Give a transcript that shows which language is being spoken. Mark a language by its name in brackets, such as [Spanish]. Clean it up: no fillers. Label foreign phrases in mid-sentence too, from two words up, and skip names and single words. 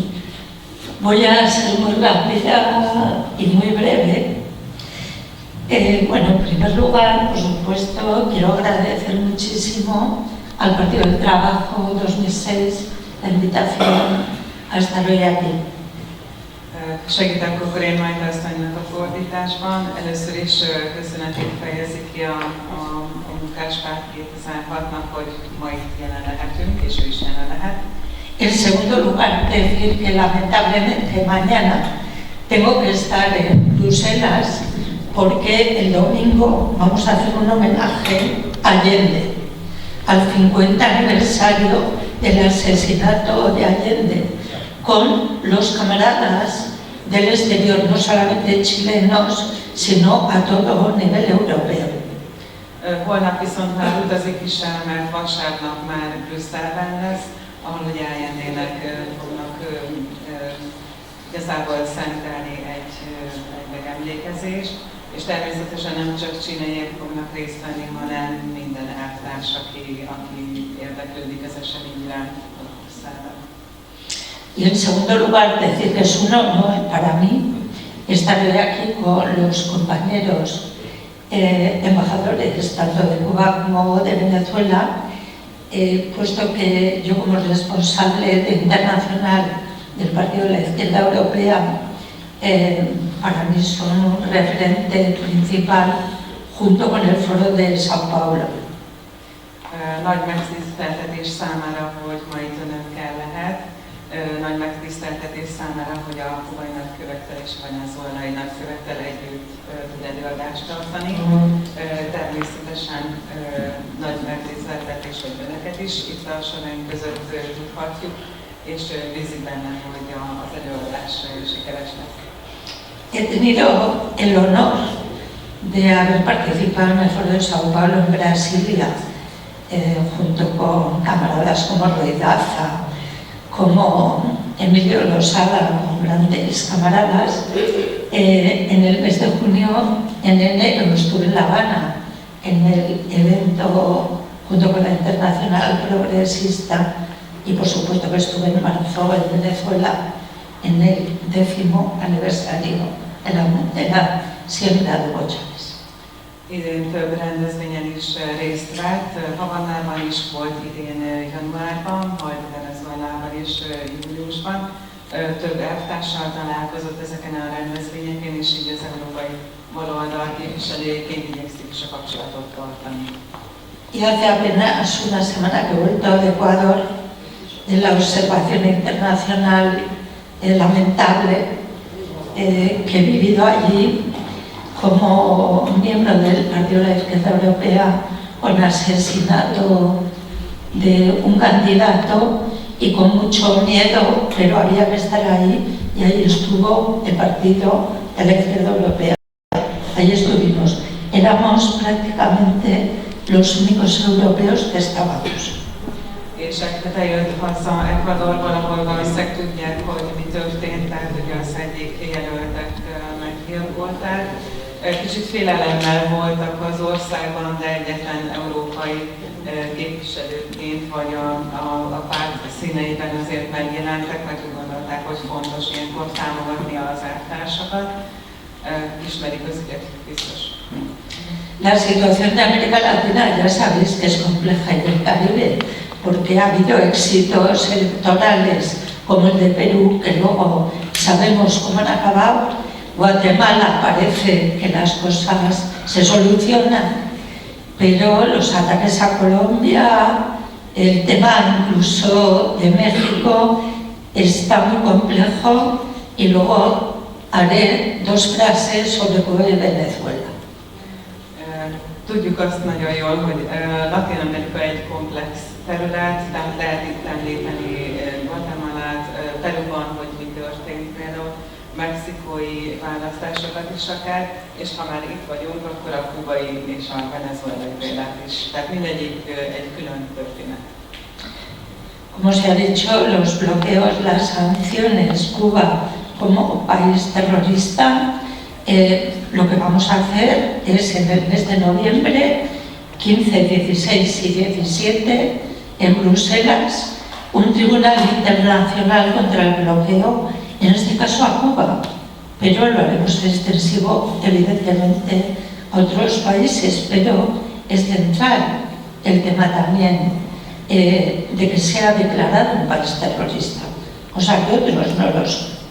[Spanish] Voy a ser muy rápida y muy breve. Bueno, en primer lugar, por supuesto, quiero agradecer muchísimo al Partido del Trabajo 2006 la invitación a estar hoy aquí. [Hungarian] Segítek akkor én majd asszonynak a fordításban. Először is köszönetét fejezi ki a Munkáspárt 2006-nak, hogy ma itt jelen lehetünk, és ő is jelen lehet. [Spanish] En segundo lugar, decir que lamentablemente mañana tengo que estar en Bruselas porque el domingo vamos a hacer un homenaje a Allende, al 50 aniversario del asesinato de Allende, con los camaradas del exterior, no solamente chilenos, sino a todo nivel europeo. [Hungarian] Holnap viszont már utazik is el, mert vasárnap már Brüsszelben lesz, ahol ugye Allendének fognak igazából szentelni egy megemlékezést, és természetesen nem csak csileiek fognak részt venni, hanem minden elvtárs, aki érdeklődik az esemény iránt Brüsszelben. [Spanish] Y en segundo lugar, decir que es un honor para mí estar hoy aquí con los compañeros embajadores tanto de Cuba como de Venezuela, puesto que yo como responsable internacional del Partido de la Izquierda Europea, para mí son un referente principal junto con el Foro de São Paulo. [Hungarian] Nagy megtiszteltetés számára, hogy ma itt önökkel lehet. Nagy megtiszteltetés számára, hogy a kubai nagykövettel és a venezuelai nagykövettel együtt tud előadást tartani. Természetesen nagy megtiszteltetés, hogy önöket is itt a soraink között tudhatjuk, és bízik bennem, hogy az előadás sikeres lesz. [Spanish] He tenido el honor de haber participado en el Foro de São Paulo en Brasilia, junto con camaradas como Roy Daza, como Emilio Losada, con grandes camaradas. En el mes de junio, en enero, estuve en La Habana, en el evento junto con la Internacional Progresista, y por supuesto que estuve en marzo en Venezuela, en el 10º aniversario de la Sierra de Hugo Chávez. [Hungarian] Idén több rendezvényen is részt vett, Havannában is volt idén januárban, majd Venezuelában is júliusban. Több elvtárssal találkozott ezeken a rendezvényeken, és így az európai baloldal képviselőjeként igyekszik is a kapcsolatot tartani. [Spanish] Y hace apenas una semana que he vuelto de Ecuador, de la observación internacional lamentable que he vivido allí como miembro del Partido de la Izquierda Europea, con asesinato de un candidato y con mucho miedo, pero había que estar ahí, y ahí estuvo el Partido de la Izquierda Europea. Ahí estuvimos. Éramos prácticamente los únicos europeos que estábamos. [Hungarian] kérdések, tehát eljött haza Ecuadorból, ahol valószínűleg tudják, hogy mi történt, tehát ugye az egyik jelöltet meggyilkolták. Kicsit félelemmel voltak az országban, de egyetlen európai képviselőként vagy a párt színeiben azért megjelentek, mert úgy gondolták, hogy fontos ilyenkor támogatni az elvtársakat. Ismerik az ügyet, biztos. [Spanish] La situación de América Latina ya sabéis que es compleja y del Caribe, porque ha habido éxitos electorales como el de Perú, que luego sabemos cómo han acabado. Guatemala parece que las cosas se solucionan, pero los ataques a Colombia, el tema incluso de México, está muy complejo y luego haré dos frases sobre Cuba y Venezuela. [Hungarian] Tudjuk azt nagyon jól, hogy Latin-Amerika egy komplex terület, tehát lehet itt említeni Guatemalát, Peruban, hogy mi történt például, mexikói választásokat is akár, és ha már itt vagyunk, akkor a kubai és a venezuelai példát is. Tehát mindegyik egy külön történet. [Spanish] Como se ha dicho, los bloqueos, las sanciones, Cuba como país terrorista, lo que vamos a hacer es en el mes de noviembre, 15, 16 y 17, en Bruselas, un tribunal internacional contra el bloqueo, en este caso a Cuba, pero lo haremos extensivo evidentemente a otros países, pero es central el tema también de que sea declarado un país terrorista, cosa que otros no lo son.